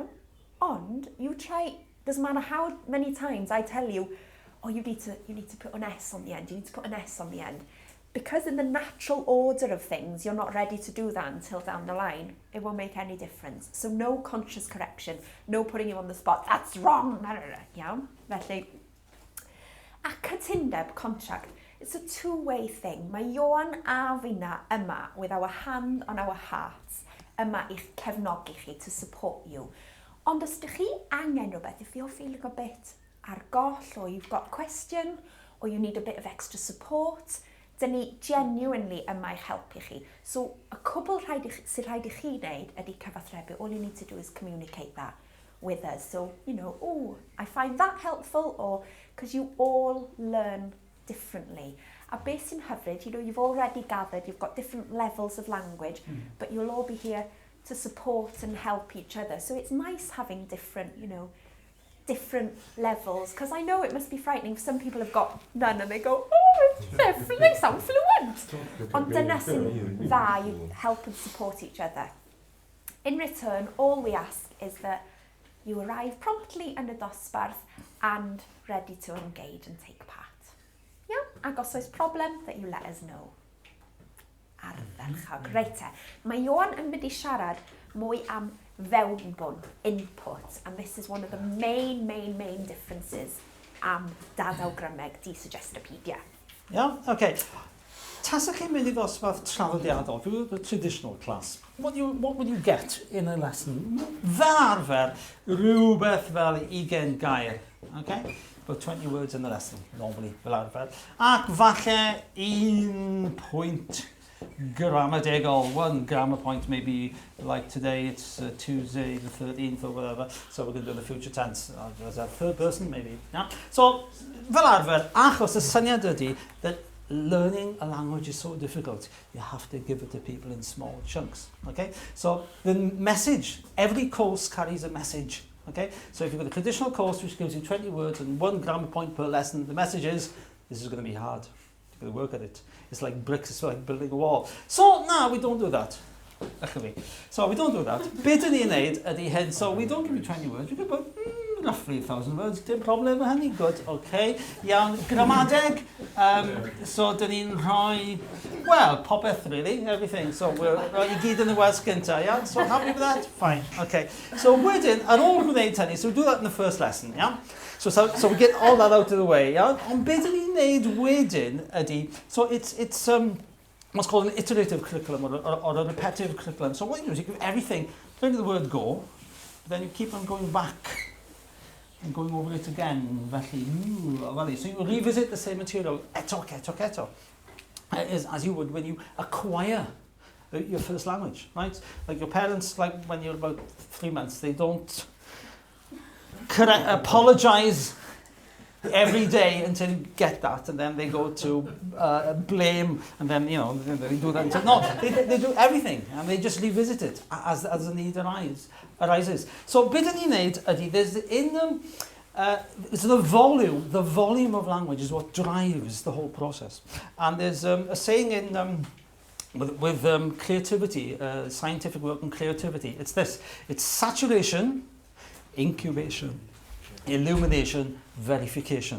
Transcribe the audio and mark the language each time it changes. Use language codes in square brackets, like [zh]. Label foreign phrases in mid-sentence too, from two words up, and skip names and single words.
[en] And you try, doesn't matter how many times I tell you, oh, you need to put an S on the end, you need to put an S on the end. Because in the natural order of things, you're not ready to do that until down the line. It won't make any difference. So no conscious correction, no putting you on the spot, that's wrong, yeah? [cy] Felly, a cytundeb, [en] contract, it's a two-way thing. [cy] Mae Ioan a finna yma, [en] with our hand on our hearts, [cy] yma i'ch cefnogi chi, [en] to support you. [cy] Ond os ydych chi angen rhywbeth, [en] if you're feeling a bit [cy] ar goll, [en] or you've got a question, or you need a bit of extra support, [cy] dyn ni genuinely yma i'ch helpu chi. So, a cwbl sy'n rhaid i chi wneud ydy cyfathrebu. [en] All you need to do is communicate that with us. So, you know, oh, I find that helpful, or because you all learn differently. [cy] A beth sy'n hyfryd, [en] you know, you've already gathered, you've got different levels of language, but you'll all be here to support and help each other. So it's nice having different, you know, different levels, because I know it must be frightening. Some people have got none and they go, oh, they sound fluent. [cy] Ond dyna sy'n dda, [en] you help and support each other. In return, all we ask is that you arrive promptly [cy] yn y dosbarth [en] and ready to engage and take part. Yeah? [cy] Ac os oes problem, [en] that you let us know. [cy] Ardderchog. Reit te. Mae Ioan yn mynd I siarad mwy am fewnbwn, [en] input, and this is one of the main differences [cy] am dadawgrymeg [en] Suggestopedia. [cy] Yeah, okay. Tasach chi'n mynd I ddosbarth traddodiadol, [en] the traditional class, what would you get in a lesson? [cy] Fel arfer, rhywbeth fel 20 gair, [en] okay? About 20 words in the lesson, normally, [cy] fel arfer. Ac falle [en] 1 point grammatical, 1 grammar point, maybe like today it's Tuesday the 13th or whatever, so we're going to do the future tense as a third person maybe. Yeah? So, [cy] fel arfer, achos y syniad ydy [en] that learning a language is so difficult, you have to give it to people in small chunks. Okay? So the message, every course carries a message. Okay? So if you've got a traditional course which gives you 20 words and 1 grammar point per lesson, the message is, this is going to be hard. You've got to work at it. It's like bricks, it's like building a wall. So, no, we don't do that. So we don't do that. [cy] Beth yn ni'n neud ydy hyn, [en] so we don't give you 20 words, we give about roughly 1,000 words, [cy] dim problem efo hynny, good, okay. Iawn, gramadeg, so dyn ni'n rhoi, well, popeth [en] really, everything, so we're [cy] rhoi I gyd yn y wers gynta, [en] yeah? So happy with that? Fine, okay. [cy] So wedyn, ar ôl gwneud hynny, [en] so we do that in the first lesson, yeah? So we get all that out of the way, yeah? [cy] Ond beth dyn ni'n neud wedyn ydy, [en] so it's what's called an iterative curriculum or a repetitive curriculum. So what you do is you give everything, learn the word go, but then you keep on going back and going over it again. So you revisit the same material, eto, as you would when you acquire your first language, right? Like your parents, like when you're about 3 months, they don't apologize every day until you get that, and then they go to blame, and then, you know, they do that until, no, they do everything, and they just revisit it as the need arises. [cy] So, bit ni'n neud ydy, [en] there's it's the volume of language is what drives the whole process. And there's a saying in with creativity, scientific work and creativity, it's this: it's saturation, incubation, illumination, verification.